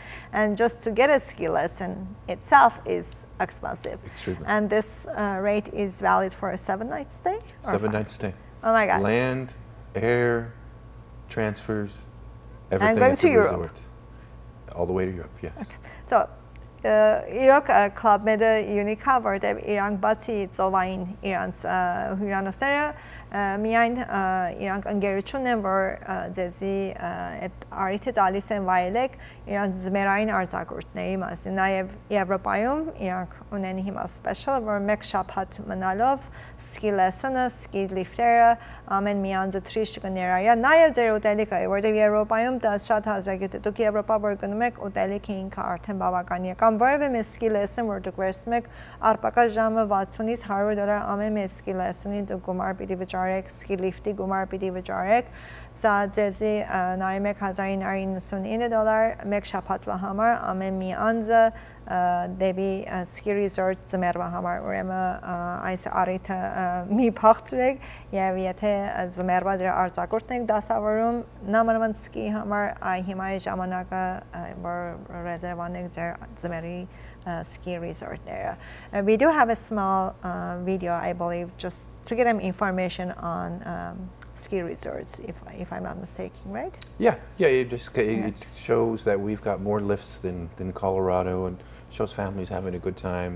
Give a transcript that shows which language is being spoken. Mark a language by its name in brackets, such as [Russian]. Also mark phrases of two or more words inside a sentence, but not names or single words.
[English] And just to get a ski lesson itself is expensive. Extremely. And this rate is valid for a 7-night stay? Or 7-night stay. Oh my God. Land, air, transfers, everything going at to the Europe. resort. All the way to Europe, yes. Okay. So, [Armenian] իրոք Club Med-ը յունիկ է, որտեղ իրանք բացի ծովային իրանց հյուրանոցները միայն իրանք ընկերություն են, որ ձեզի այդ արիթը տալիս են վայելեք իրանք ձմեռային արձակուրդների մասին։ Նաև Եվրոպայում իրանք ունեն հիմա special, որ մեկ շաբաթ մնալով [English] ski lesson-ը, ski lift-երը [Armenian] ամեն մի անձը թրիշ կներայա, նաև ձեր ուտելիքը, որտեղ Եվրոպայում դա շատ հազվագյուտ է։ Դուք Եվրոպա որ գնում եք, ուտելիքը ինքը արդեն բավականին է։ Կամ որևէ մի [English] ski lesson, [Armenian] որ դուք վերցնում եք, առպակա ժամը 60-ից $100 ամեն մի [English] ski lesson-ի [Armenian] դուք գումար պիտի վճարեք, [English] ski lift-ի [Armenian] գումար պիտի վճարեք։ Սա ձեզի նայում եք $1,999 մեկ շաբաթվա համար ամեն մի անձը դեպի [English] ski resort [Armenian] ձմեռվա համար, ուրեմն այս առիթը մի փախցրեք եւ եթե ձմեռվա դեր արձակուրդն եք դասավորում նմանավան ski համար հիմա է ժամանակը որ ռեզերվանեք ձեր ձմեռի [English] ski resort-ները. We do have a small video, I believe, just to get them information on ski resorts, if I'm not mistaken, right? Yeah, it shows that we've got more lifts than Colorado, and shows families having a good time.